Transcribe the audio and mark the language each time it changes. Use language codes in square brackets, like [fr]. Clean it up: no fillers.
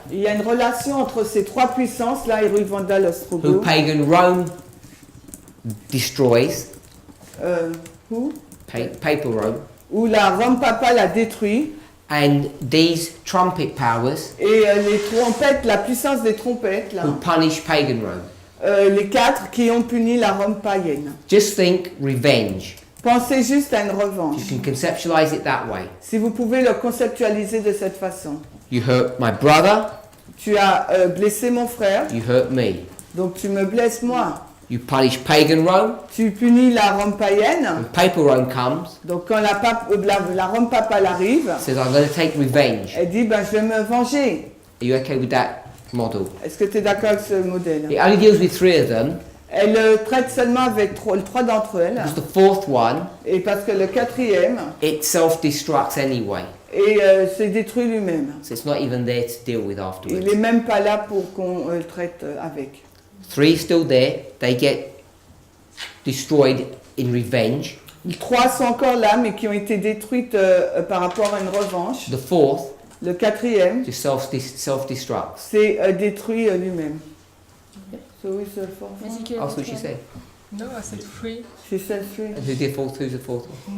[fr] Il y a une relation entre ces trois puissances, là, Héroïque Vandale, [en] who [fr] Ostrogoth, [en] pagan Rome destroys, [fr] où [en] papal Rome, [fr] où la Rome papale a détruit, [en] and these trumpet powers [fr] et les trompettes, la puissance des trompettes, là, [en] who punish pagan Rome. [fr] les quatre qui ont puni la Rome païenne. [en] Just think revenge. [fr] Pensez juste à une revanche. [en] You can conceptualize it that way. [fr] Si vous pouvez le conceptualiser de cette façon. [en] You hurt my brother, [fr] Tu as blessé mon frère, [en] you hurt me. [fr] donc tu me blesses moi. [en] You punish pagan Rome, [fr] Tu punis la Rome païenne, [en] when papal Rome comes, [fr] donc quand la Rome papale arrive, [en] says I'm going to take revenge. [fr] elle dit ben, je vais me venger. [en] Are you okay with that model? [fr] Est-ce que tu es d'accord avec ce modèle? [en] It only deals with three of them, [fr] Elle traite seulement avec trois d'entre elles, [en] because the fourth one, [fr] et parce que le quatrième, [en] it self-destructs anyway. [fr] et s'est détruit lui-même. [en] So it's not even there to deal with [fr] Il [en] afterwards. [fr] n'est même pas là pour qu'on le traite avec. [en] Three still there, they get destroyed in revenge. [fr] Trois sont encore là, mais qui ont été détruites par rapport à une revanche. [en] The fourth [fr] Le quatrième [en] just self-destructs. [fr] s'est détruit lui-même. [en] So is the fourth [fr] Mais [en] one? [fr] c'est que [en] That's what she said. No, I said free. She said three. And who's the fourth? Who's the fourth one?